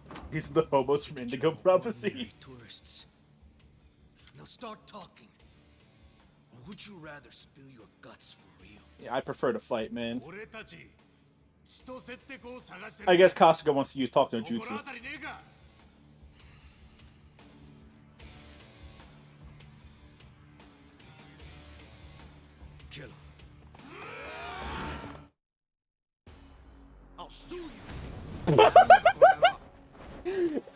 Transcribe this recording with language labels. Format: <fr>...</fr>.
<en>These are the hobos from Indigo Prophecy. Ordinary tourists. Now start talking. Or would you rather spill your guts for real? Yeah, I prefer to fight, man.</en> <ja>俺たち千歳って子を探してる</ja> <en>I guess Kasuga wants to use talk no 心 jutsu.</en> <ja>当たりねえか</ja> <en>Kill him. I'll sue you.</en>